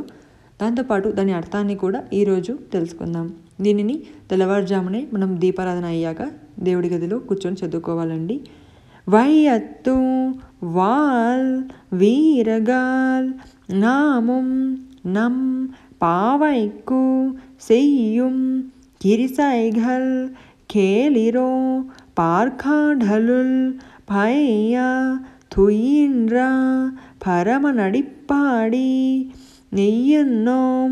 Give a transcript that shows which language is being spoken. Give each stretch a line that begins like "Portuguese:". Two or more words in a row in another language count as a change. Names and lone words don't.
Telugu: దాంతోపాటు దాని అర్థాన్ని కూడా ఈరోజు తెలుసుకుందాం. దీనిని తెల్లవారుజామునే మనం దీపారాధన అయ్యాక దేవుడి గదిలో కూర్చొని చదువుకోవాలండి.
Tamil: வையத்து வாழ் வீர்காள் நாமும் நம் பாவைக்கு செய்யும் கிரிசைகள் கேளிரோ பார்க்காடலுள் பைய துயின்ற பரமநடிப்பாடி நெய்யுண்ணோம்